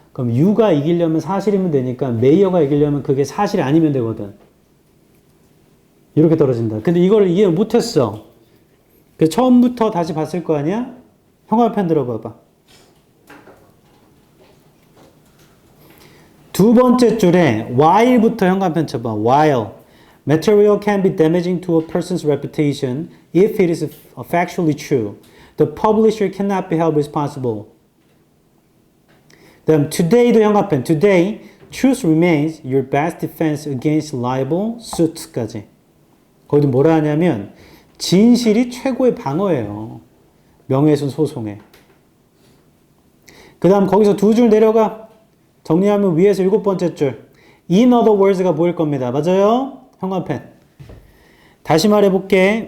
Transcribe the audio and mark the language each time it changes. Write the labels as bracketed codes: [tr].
[ko] 그럼 U가 이기려면 사실이면 되니까 메이어가 이기려면 그게 사실이 아니면 되거든. 이렇게 떨어진다. 근데 이걸 이해 못했어. 그래서 처음부터 다시 봤을 거 아니야? 형광펜 들어봐봐. 두 번째 줄에 while부터 형광펜 쳐봐. [en] while. Material can be damaging to a person's reputation if it is factually true. The publisher cannot be held responsible. [ko] 그다음 today도 형광펜. [en] Today, truth remains your best defense against libel suits까지. [ko] 거기도 뭐라 하냐면 진실이 최고의 방어예요. 명예훼손 소송에. 그 다음 거기서 2줄 내려가. 정리하면 위에서 7번째 줄. [en] In other words [ko] 가 보일 겁니다. 맞아요? 형광펜. 다시 말해볼게.